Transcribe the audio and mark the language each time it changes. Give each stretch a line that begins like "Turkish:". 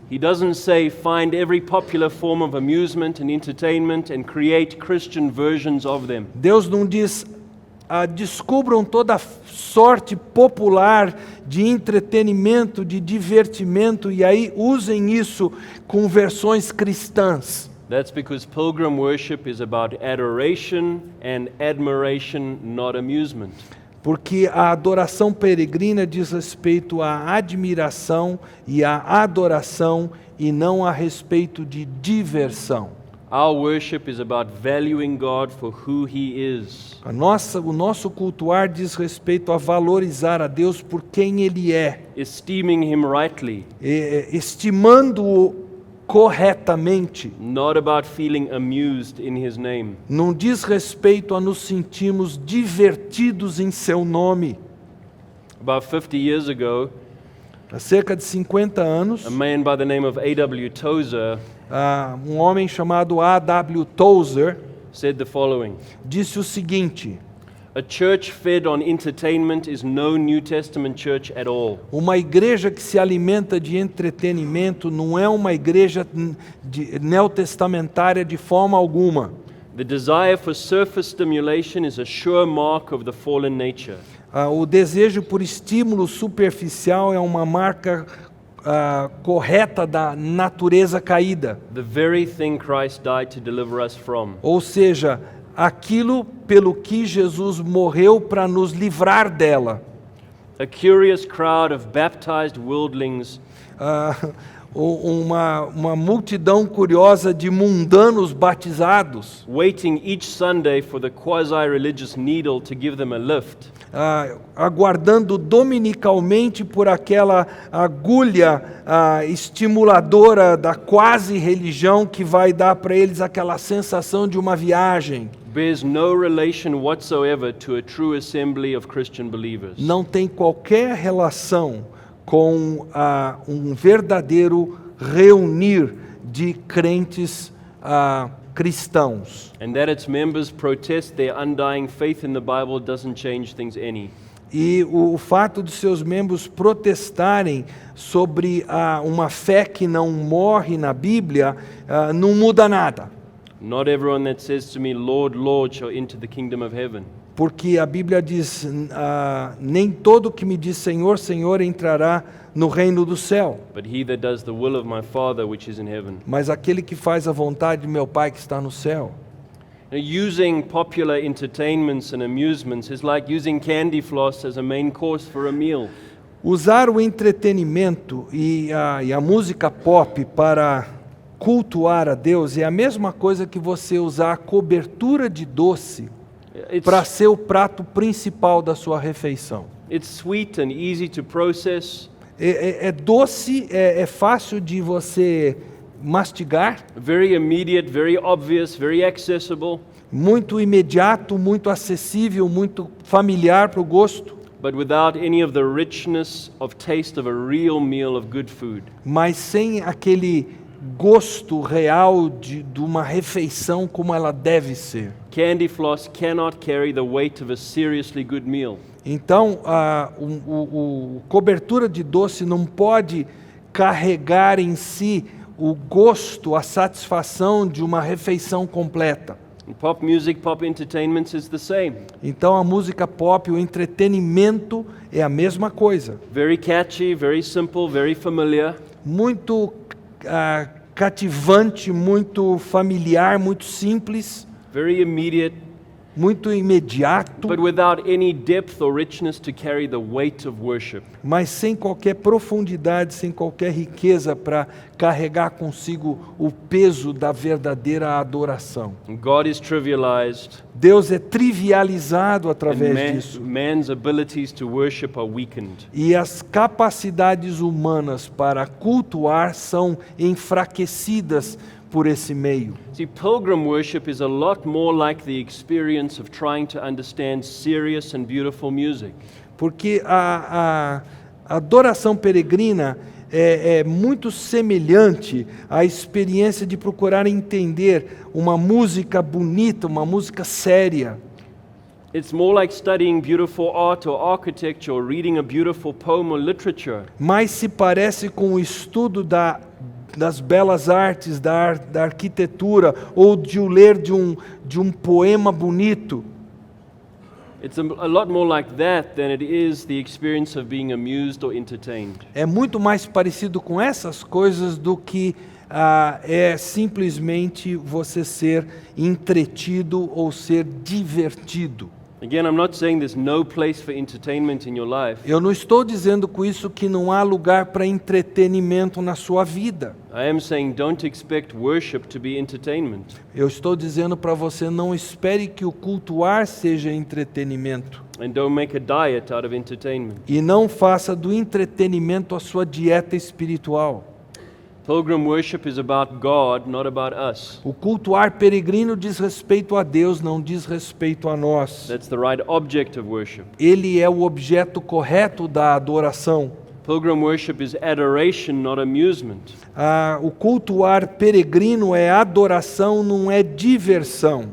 English: He doesn't say find every popular form of amusement and entertainment and create Christian versions of them.
Portuguese: Deus não diz, descubram toda sorte popular de entretenimento, de divertimento e aí usem isso com versões cristãs.
English: That's because pilgrim worship is about adoration and admiration, not amusement.
Portuguese: Porque a adoração peregrina diz respeito à admiração e à adoração e não a respeito de diversão.
English: Our worship is about valuing God for who He is.
Portuguese: O nosso cultuar diz respeito a valorizar a Deus por quem Ele é,
English: Esteeming Him rightly,
Portuguese: estimando-o corretamente.
English: not about feeling amused in His name.
Portuguese: Não diz respeito a nos sentirmos divertidos em seu nome.
English: About 50 years ago,
Portuguese: Há cerca de 50 anos,
English: a man by the name of A.W. Tozer
Portuguese: um homem chamado A.W. Tozer
English: said the following:
Portuguese: disse o seguinte:
English: a church fed on entertainment is no New Testament church at all.
Portuguese: uma igreja que se alimenta de entretenimento não é uma igreja neotestamentária de forma alguma.
English: The desire for surface stimulation is a sure mark of the fallen nature.
Portuguese: O desejo por estímulo superficial é uma marca correta da natureza caída.
English: The very thing Christ died to deliver us from.
Portuguese: Ou seja, aquilo pelo que Jesus morreu para nos livrar dela.
English: A curious crowd of baptized worldlings
Portuguese: Uma multidão curiosa de mundanos batizados,
English: waiting each Sunday for the quasi-religious needle to give them a lift.
Portuguese: aguardando dominicalmente por aquela agulha estimuladora da quase religião que vai dar para eles aquela sensação de uma viagem.
English: bears no relation whatsoever to a true assembly of Christian believers.
Portuguese: não tem qualquer relação com um verdadeiro reunir de crentes cristãos.
English: And that its members protest their undying faith in the Bible doesn't change things any.
Portuguese: E o fato de seus membros protestarem sobre uma fé que não morre na Bíblia não muda nada.
English: Not everyone that says to me, Lord, Lord, shall enter the kingdom of heaven.
Portuguese: Porque a Bíblia diz, nem todo que me diz Senhor, Senhor entrará no reino do céu,
English: But he that does the will of my Father which is in heaven.
Portuguese: mas aquele que faz a vontade de meu Pai que está no céu.
English: Now, using popular entertainments and amusements is like using candy floss as a main course for a meal.
Portuguese: Usar o entretenimento e a música pop para cultuar a Deus é a mesma coisa que você usar a cobertura de doce para ser o prato principal da sua refeição.
English: It's sweet and easy to process,
Portuguese: É doce, é fácil de você mastigar,
English: very immediate, very obvious, very accessible,
Portuguese: muito imediato, muito acessível, muito familiar para o gosto,
English: but without any of the richness of taste of a real meal of good food.
Portuguese: mas sem aquele gosto real de uma refeição como ela deve ser.
English: Candy floss cannot carry the weight of a seriously good meal.
Portuguese: Então, o cobertura de doce não pode carregar em si o gosto, a satisfação de uma refeição completa.
English: And pop music, pop entertainment is the same.
Portuguese: Então, a música pop, o entretenimento é a mesma coisa.
English: Very catchy, very simple, very familiar,
Portuguese: Muito cativante, muito familiar, muito simples,
English: very immediate,
Portuguese: muito imediato,
English: but without any depth or richness to carry the weight of worship.
Portuguese: mas sem qualquer profundidade, sem qualquer riqueza para carregar consigo o peso da verdadeira adoração.
English: And God is trivialized,
Portuguese: Deus é trivializado
English: and
Portuguese: através disso.
English: man's abilities to worship are weakened.
Portuguese: E as capacidades humanas para cultuar são enfraquecidas por esse meio.
English: See, pilgrim worship is a lot more like the experience of trying to understand serious and beautiful music.
Portuguese: Porque a adoração peregrina é muito semelhante à experiência de procurar entender uma música bonita, uma música séria.
English: It's more like studying beautiful art or architecture or reading a beautiful poem or literature.
Portuguese: Mas se parece com o estudo das belas artes, da arquitetura, ou de o ler de um poema bonito.
English: It's a lot more like that than it is the experience of being amused or entertained.
Portuguese: É muito mais parecido com essas coisas do que é simplesmente você ser entretido ou ser divertido.
English: Again, I'm not saying there's no place for entertainment in your life.
Portuguese: Eu não estou dizendo com isso que não há lugar para entretenimento na sua vida.
English: I am saying don't expect worship to be entertainment.
Portuguese: Eu estou dizendo para você, não espere que o cultuar seja entretenimento.
English: And don't make a diet out of entertainment.
Portuguese: E não faça do entretenimento a sua dieta espiritual.
English: Pilgrim worship is about God, not about us.
Portuguese: O cultuar peregrino diz respeito a Deus, não diz respeito a nós.
English: That's the right object of worship.
Portuguese: Ele é o objeto correto da adoração.
English: Pilgrim worship is adoration, not amusement.
Portuguese: O cultuar peregrino é adoração, não é diversão.